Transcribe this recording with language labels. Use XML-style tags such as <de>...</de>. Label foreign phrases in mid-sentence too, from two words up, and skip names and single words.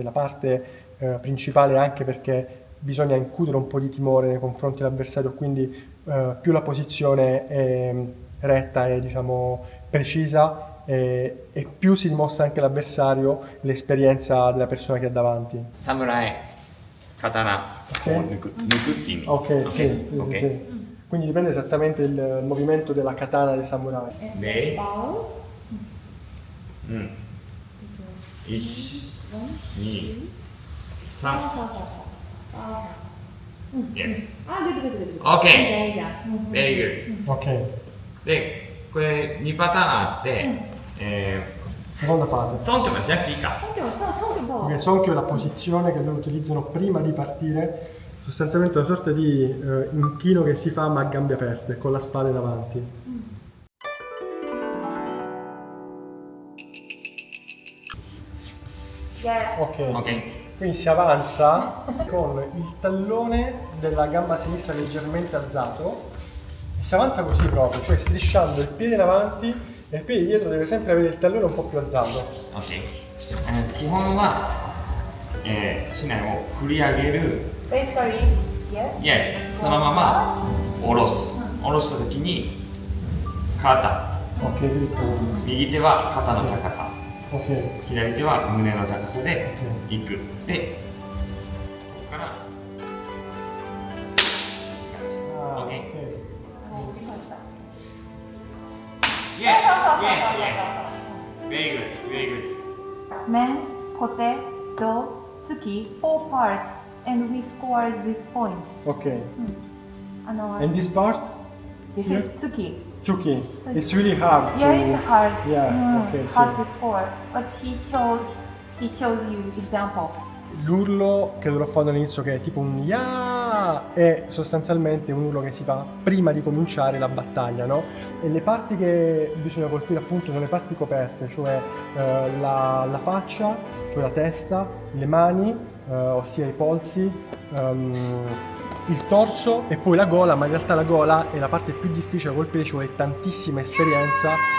<it>La parte principale anche perché bisogna incutere un po' di timore nei confronti dell'avversario, quindi più la posizione è retta e diciamo precisa, e più si dimostra anche l'avversario l'esperienza della persona che ha davanti.</it> <ja>Samurai, katana, nukuって意味。</ja> <it>Ok, sì, Ok. sì. Quindi dipende esattamente il movimento della katana dei samurai.</it> <ja>で、</ja> <en>Bow. 1、2、3。Yes. Good. Okay. Very good. Ok,</en> <ja>で、これ2パターンあって、</ja> <it>seconda fase.</it> <ja>ソンキョまでしなくていいか。</ja> <it>Perché Sonkyo è la posizione che loro utilizzano prima di partire, sostanzialmente una sorta di inchino che si fa ma a gambe aperte, con la spada davanti.</it> <en>Yeah.</en> <it>Ok,</it> <ja>OK。</ja> <it>Quindi si avanza con il tallone della gamba sinistra leggermente alzato e si avanza così proprio, cioè strisciando il piede in avanti e il piede dietro deve sempre avere il tallone un po' più alzato.</it> <ja>OK、基本は、竹刀を振り上げる</ja> <en>Basically, yes.</en> <ja>Yes そのまま下ろす下ろした時に肩</ja> <it>Ok, dritto.</it> <ja>右手は肩の高さ Ok. 左手は胸の高さでいくでここから Ah,</ja> <en>Ok. ok. Yes yes yes very good very good Men, pote, do, tsuki, 4 parts, and we scored this point. Ok. And And this part? this is tsuki. Tsuki. It's really hard. Yeah, to- it's hard. Yeah, okay, hard so- to score. But he shows you example.</en> <it>L'urlo che dovrò fare all'inizio, che è tipo un ya, è sostanzialmente un urlo che si fa prima di cominciare la battaglia, no? E le parti che bisogna colpire appunto sono le parti coperte, cioè la faccia, cioè la testa, le mani, ossia i polsi, il torso e poi la gola, ma in realtà la gola è la parte più difficile da colpire, ci vuole tantissima esperienza.</it>